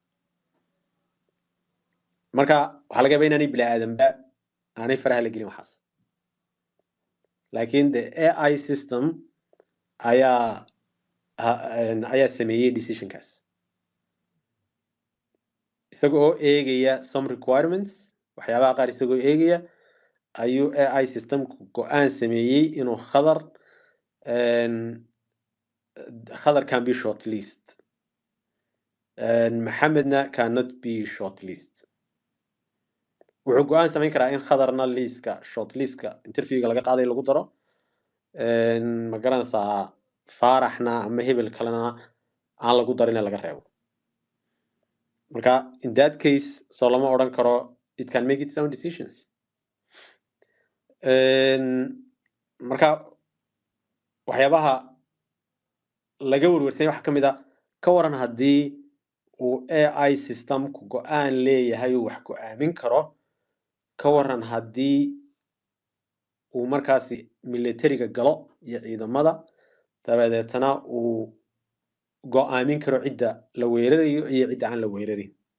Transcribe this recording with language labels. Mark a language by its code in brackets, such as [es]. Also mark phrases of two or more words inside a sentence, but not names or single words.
[so] marka waxaa laga yaabaa inaanay bini aadanba aanay faraha la gelin waxaas laakiin [en] the AI system [so] ayaa sameeyey decisionkaas isagoo eegaya [en] some requirements [so] waxyaabaha qaar isagoo eegaya ayuu [en] AI systemku [so] go-aan sameeyey inuu khadar [en] can be shortlist [so] maxamedna [en] cannot be shortlist [so] wuxuu go-aan samayn karaa in khadarna liiska shortlistka interviewga laga qaaday lagu daro ma garanaysaa faaraxna ama hebel kalena aan lagu darin laga reebo marka [en] in that case [so] soo lama odhan karo [en] it can make its own decisions [so] marka waxyaabaha laga warwarsanya waxa ka mid a ka waran haddii uu [en] AI systemku [so] go-aan leeyahay uu wax go-aamin karo ka waran haddii uu markaasi militariga galo iyo ciidamada dabadeetana uu go-aamin karo cidda la weerarayo iyo cidda aan la weerarin